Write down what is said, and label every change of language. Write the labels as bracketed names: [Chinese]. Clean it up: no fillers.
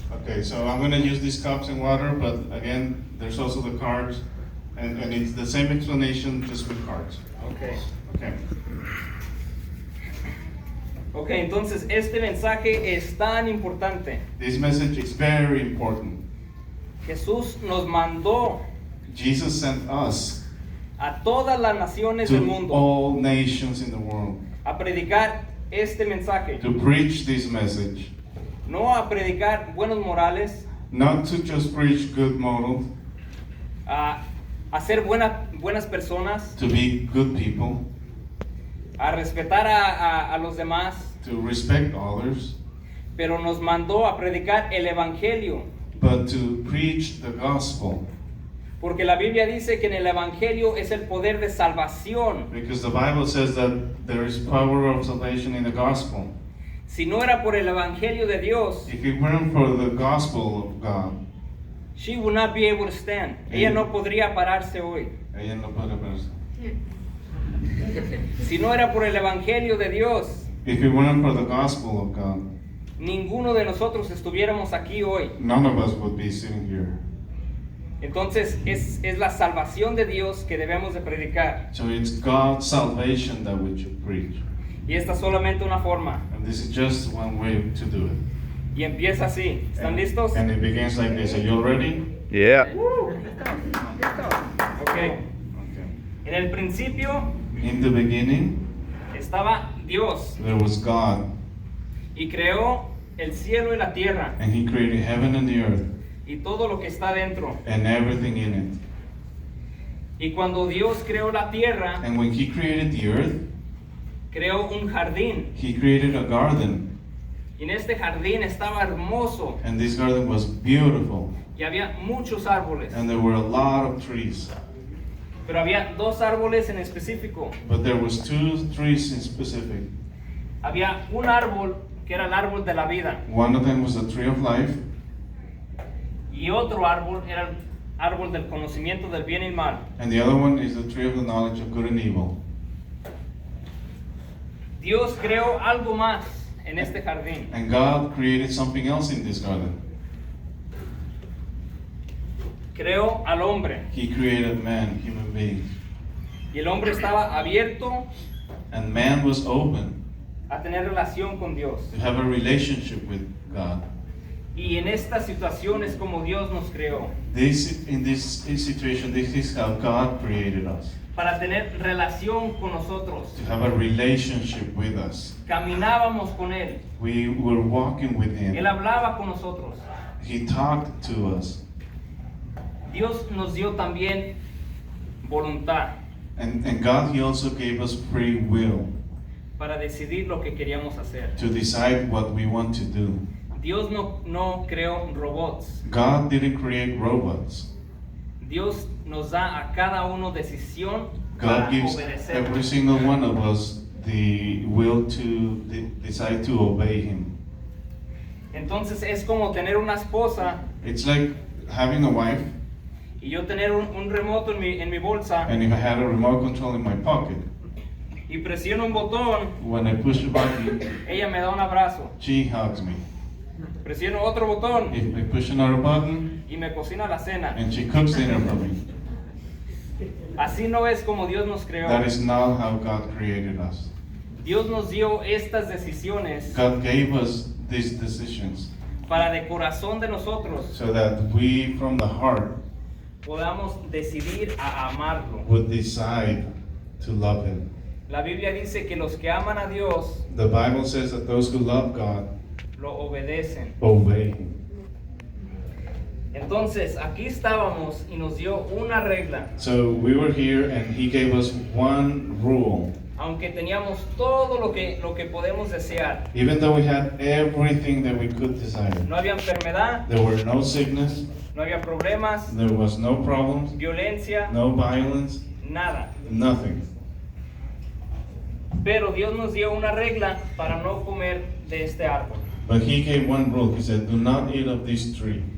[English] Okay, so I'm going to use these cups and water, but again, there's also the cards, and it's the same explanation, just with cards. Okay. Okay. [Spanish] Okay, entonces este mensaje es tan importante. [English] This message is very important. [Spanish] Jesús nos mandó [English] Jesus sent us [Spanish] a todas las naciones del [English] to [Spanish] mundo [English] all nations in the world [Spanish] a predicar este mensaje. [English] to preach this message, [Spanish] No a predicar buenos morales, [English] not to just preach good morals, [Spanish] a ser buenas personas, [English] to be good people, [Spanish] a respetar a los demás, [English] to respect others, [Spanish] pero nos mandó a predicar el evangelio. [English] but to preach the gospel. [Spanish] Porque la Biblia dice que en el evangelio es el poder de salvación. [English] Because the Bible says that there is power of salvation in the gospel. [Spanish] Si no era por el evangelio de Dios, [English] If it weren't for the gospel of God, she would not be able to stand. [Spanish] Ella no podría pararse hoy. ella no puede verse. Si no era por el evangelio de Dios, [English] If it weren't for the gospel of God, [Spanish] ninguno de nosotros estuviéramos aquí hoy. [English] none of us would be sitting here. [Spanish] Entonces es la salvación de Dios que debemos de predicar. [English] So it's God's salvation that we should preach. [Spanish] Y esta es solamente una forma. [English] And this is just one way to do it. [Spanish] Y empieza así. ¿Están listos? [English] And it begins like this. Are you ready? Yeah. Ok. Okay. [Spanish] En el principio [English] In the beginning, [Spanish] estaba Dios [English] there was God, [Spanish] y creó el cielo y la tierra [English] and He created heaven and the earth, [Spanish] y todo lo que está dentro. [English] and everything in it. [Spanish] Y cuando Dios creó la tierra, [English] And when He created the earth, [Spanish] creó un jardín. [English] He created a garden, [Spanish] Y en este jardín estaba hermoso [English] and this garden was beautiful, [Spanish] y había muchos árboles. [English] and there were a lot of trees. [Spanish] Pero había dos árboles en específico. [English] But there was two trees in specific. [Spanish] Había un árbol que era el árbol de la vida [English] One of them was the tree of life, [Spanish] y otro árbol era el árbol del conocimiento del bien y el mal. [English] and the other one is the tree of the knowledge of good and evil. [Spanish] Dios creó algo más en este jardín. [English] And God created something else in this garden. [Spanish] Creó al hombre [English] He created man, human beings. [Spanish] y el hombre estaba abierto [English] And man was open [Spanish] a tener relación con Dios. [English] to have a relationship with God. [Spanish] Y en esta situación es como Dios nos creó, [English] In this situation, this is how God created us. [Spanish] para tener relación con nosotros. [English] To have a relationship with us. [Spanish] Caminábamos con Él, [English] We were walking with [Spanish] Él [English] Him. [Spanish] hablaba con nosotros. [English] He talked to us. [Spanish] Dios nos dio también voluntad [English] And God, He also gave us free will [Spanish] para decidir lo que queríamos hacer. [English] to decide what we want to do. [Spanish] Dios no creó robots. [English] God didn't create robots. [Spanish] Dios nos da a cada uno decisión [English] God [Spanish] para [English] gives [Spanish] obedecer. [English] every single one of us the will to decide to obey Him. [Spanish] Entonces es como tener una esposa [English] It's like having a wife, [Spanish] y yo tener un remoto en mi bolsa [English] and if I had a remote control in my pocket, [Spanish] y presiono un botón, [English] when I push the button, [Spanish] ella me da un abrazo. [English] she hugs me. [Spanish] Presiono otro botón [English] If I push another button, [Spanish] y me cocina la cena. [English] and she cooks dinner for me. [Spanish] Así no es como Dios nos creó. [English] That is not how God created us. [Spanish] Dios nos dio estas decisiones [English] God gave us these decisions [Spanish] para de corazón de nosotros [English] so that we, from the heart, [Spanish] podamos decidir a amarlo. [English] would decide to love Him. [Spanish] La Biblia dice que los que aman a Dios [English] The Bible says that those who love God [Spanish] lo obedecen. [English] obey Him. [Spanish] Entonces, aquí estábamos y nos dio una regla. [English] So we were here, and He gave us one rule. [Spanish] aunque teníamos todo lo que podemos desear. [English] Even though we had everything that we could desire. [Spanish] No había enfermedad, [English] There were no sickness, [Spanish] no había problemas, [English] there was no problems, [Spanish] violencia, [English] no violence, [Spanish] nada. [English] nothing. [Spanish] Pero Dios nos dio una regla para no comer de este árbol. [English] But he gave one rule. He said, do not eat of this tree.